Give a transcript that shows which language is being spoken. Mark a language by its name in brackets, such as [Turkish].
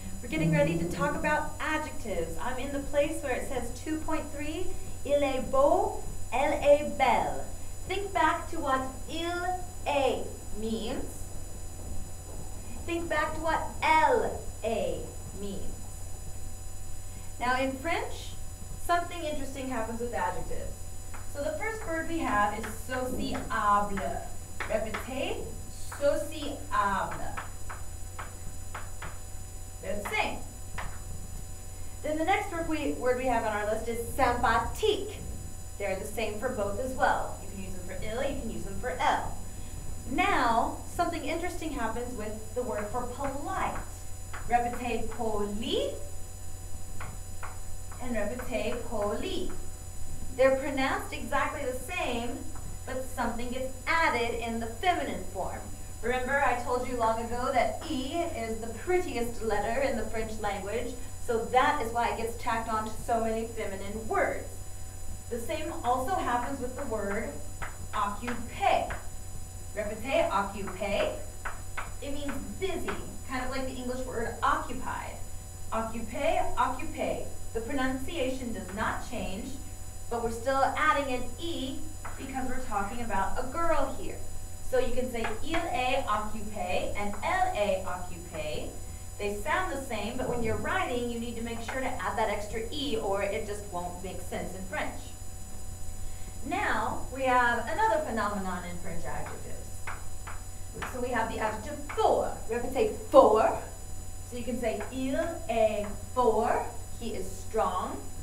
[English] We're getting ready to talk about adjectives. I'm in the place where it says 2.3. [French] Il est beau, elle est belle. [English] Think back to what [French] il est [English] means. Think back to what [French] elle est [English] means. Now in French, something interesting happens with adjectives. So the first word we have is sociable. [French] Répétez, sociable. [English] They're the same. Then the next word we have on our list is sympathique. They're the same for both as well. You can use them for il, you can use them for elle. Now, something interesting happens with the word for polite. [French] Répétez poli [English] and [French] répétez poli. [English] They're pronounced exactly the same, but something gets added in the feminine form. Remember, I told you long ago that E is the prettiest letter in the French language, so that is why it gets tacked on to so many feminine words. The same also happens with the word occuper. [French] Répétez, occuper. [English] It means busy, kind of like the English word occupied. [French] Occuper, occuper. [English] The pronunciation does not change, but we're still adding an E because we're talking about a girl here. So you can say [French] il est occupé [English] and [French] elle est occupée. [English] They sound the same, but when you're writing, you need to make sure to add that extra E or it just won't make sense in French. Now, we have another phenomenon in French adjectives. So we have the adjective fort. [French] Répétez fort. [English] So you can say [French] il est fort. [English] He is strong.